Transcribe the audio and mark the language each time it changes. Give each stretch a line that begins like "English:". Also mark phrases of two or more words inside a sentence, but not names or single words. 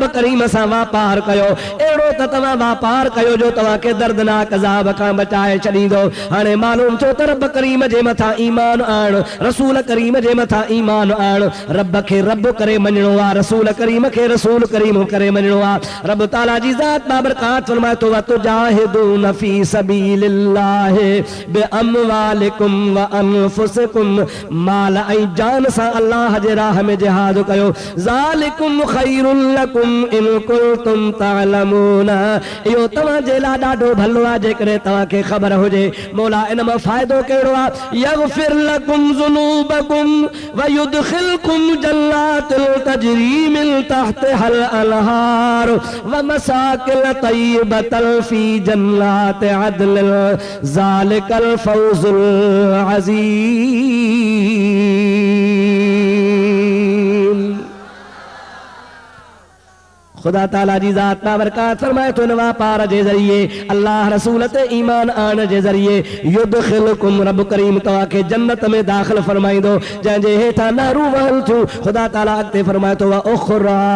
Sindhi: करीम सां वापार कयो अहिड़ो त तव्हां वापार कयो जो तव्हां खे दर्दनाक अज़ाब खां बचाए छॾींदो हाणे मालूम थियो त रब करीम जे मथां ईमान आण रसूल करीम जे मथां ईमान आण रब खे रब करे मञणो आहे रसूल करीम खे रसूल करीम करे मञणो आहे रब ताला जी ज़ात बाबरकात फरमाए थो
Arabic: وتجاهدون في سبيل الله بأموالكم وأنفسكم
Sindhi: माल ऐं जान सां अल्लाह जे राह में जिहाद कयो
Arabic: ذلكم خير لكم إن كنتم تعلمون
Sindhi: इहो तव्हां जे लाइ ॾाढो भलो आहे जेकॾहिं तव्हां खे ख़बर हुजे मौला इन मां फ़ाइदो कहिड़ो आहे
Arabic: يغفر لكم ذنوبكم ويدخلكم جنات تجري من تحتها الأنهار ومساكن طيبة في جنات عدن ذلك الفوز العظيم
Sindhi: खुदा ताला जी ज़ात बाबरकात फरमाए थो इन वापार जे ज़रिए अल्लाह रसूल ते ईमान आण जे ज़रिए युदखिलकुम रब करीम तव्हां खे जन्नत में दाख़िल फरमाईंदो जंहिंजे हेठां नहरूं वहल थियूं खुदा ताला अॻिते फरमाए थो
Arabic: وأخرى